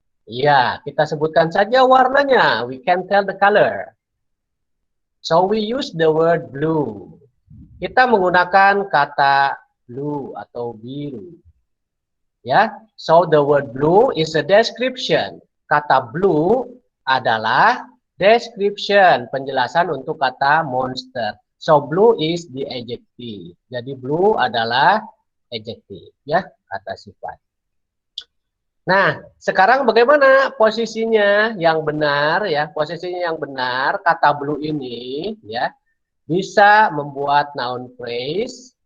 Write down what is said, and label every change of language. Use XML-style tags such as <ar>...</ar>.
<id>Ya, kita sebutkan saja warnanya.</id> <en>We can tell the color. So we use the word blue.</en> <id>Kita menggunakan kata blue atau biru.</id> <en>Ya, so the word blue is a description.</en> <id>Kata blue adalah description, penjelasan untuk kata monster.</id> <en>So blue is the adjective.</en> <id>Jadi blue adalah adjective, ya, kata sifat. Nah, sekarang bagaimana posisinya yang benar ya? Posisinya yang benar kata blue ini ya bisa membuat noun phrase.</id>